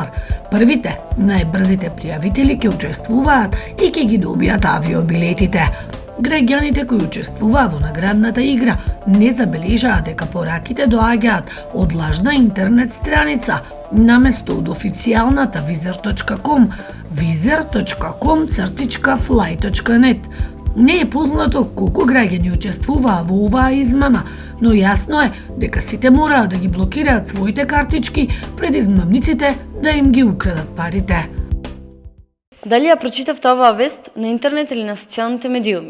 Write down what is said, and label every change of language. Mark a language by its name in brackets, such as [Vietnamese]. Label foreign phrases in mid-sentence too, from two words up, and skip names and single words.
[Macedonian] Првите, најбрзите пријавители ќе учествуваат и ќе ги добијат авиобилетите. Граѓаните кои учествуваа во наградната игра не забележаа дека пораките доаѓаат од лажна интернет страница наместо од официјалната vizer.com vizer.com/fly.net. Не е познато колку граѓани учествуваа во оваа измама, но јасно е дека сите мораат да ги блокираат своите картички пред измамниците да им ги украдат парите. Дали ја прочитавте оваа вест на интернет или на социјалните медиуми?